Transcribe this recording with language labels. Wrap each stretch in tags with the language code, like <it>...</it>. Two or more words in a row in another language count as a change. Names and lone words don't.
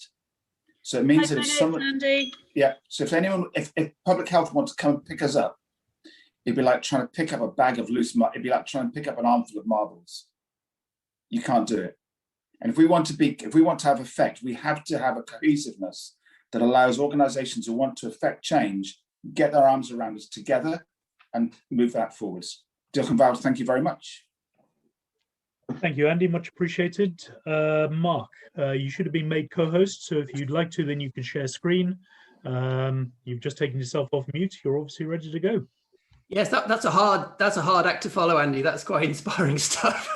<en>So it means that if someone, so if public health wants to come and pick us up, it'd be like trying to pick up a bag of loose, it'd be like trying to pick up an armful of marbles. You can't do it. And if we want to have effect, we have to have a cohesiveness that allows organizations who want to affect change, get their arms around us together and move that forwards.</en> <cy>Diolch yn fawr,</cy> <en>thank you very much. Thank you, Andy, much appreciated. Mark, you should have been made co-host, so if you'd like to, then you can share screen. You've just taken yourself off mute. You're obviously ready to go. Yes, that's a hard act to follow, Andy. That's quite inspiring stuff.</en>